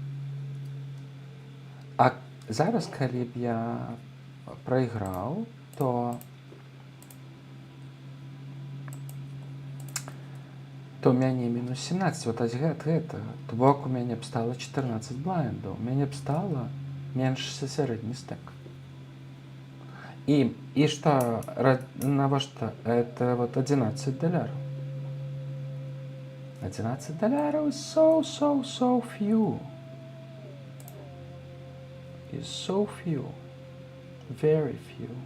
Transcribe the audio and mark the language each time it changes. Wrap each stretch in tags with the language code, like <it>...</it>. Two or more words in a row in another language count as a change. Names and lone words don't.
<be>А зараз, калі б я прайграў, то то ў мяне мінус 17. Вот гэта. То бок у мяне б стала 14 блайндаў. У мяне б стала менш сярэдні стэк. І што, навошта?</be> <ru>Это вот</ru> <en>$11. $11 is so few. Is so few. Very few.</en>